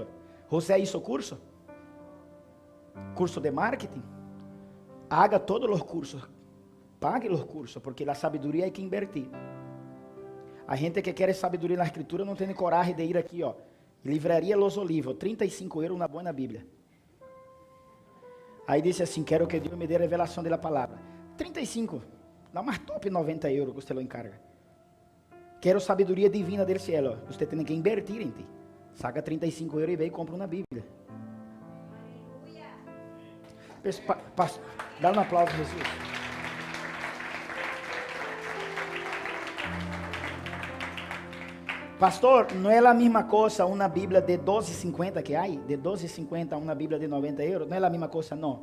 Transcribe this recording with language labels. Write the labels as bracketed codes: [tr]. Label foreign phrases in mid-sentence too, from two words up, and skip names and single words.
[es] José hizo curso de marketing. Haga todos los cursos, pague los cursos, porque la sabiduría hay que invertir. Hay gente que quiere sabiduría en la escritura, no tiene coraje de ir aquí, Livraria Los Olivos, 35 euros, una buena Biblia. Aí dice [pt] assim: quero [es] que Dios me dé revelación de la palabra. 35, la más top, 90 euros que usted lo encarga. Quero sabiduría divina del cielo. Usted tiene que invertir en ti. Saca 35 euros y ve y compra una Biblia. [pt] Dá um aplauso a Jesus. Pastor, não é a mesma coisa uma Bíblia de 12,50 que há? De 12,50 uma Bíblia de 90 euros? Não é a mesma coisa, não.